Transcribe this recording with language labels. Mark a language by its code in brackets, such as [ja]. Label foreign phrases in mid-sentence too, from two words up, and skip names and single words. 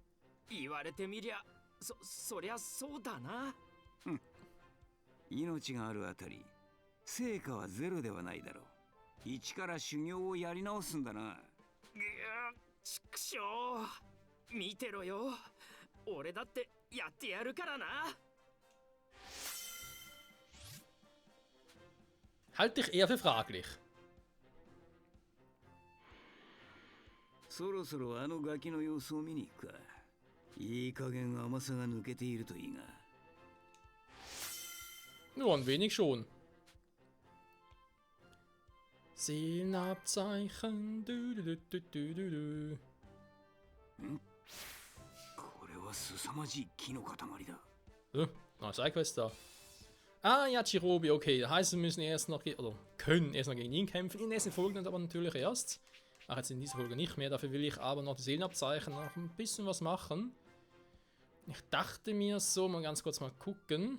[ja] 言われてみりゃ、そりゃそうだな。命があるあたり、成果はゼロではないだろう。一から修行をやり直すんだな。ちくしょう。見てろよ。俺だってやってやるからな。 [de] Halte ich eher für fraglich. [ja] そろそろあのガキの様子を見に行くか。いい加減甘さが抜けているといいが。 [de] Nur ein wenig schon. Seelenabzeichen. Du. [ja] これは凄まじい木の塊だ。 [de] Na, Sidequest da. Ah, ja, Chirobi, okay. Das heißt, wir müssen erst noch, oder können erst noch gegen ihn kämpfen. In den nächsten Folgen aber natürlich erst. Ach, jetzt in dieser Folge nicht mehr. Dafür will ich aber noch die Seelenabzeichen noch ein bisschen was machen. Ich dachte mir so, mal ganz kurz mal gucken.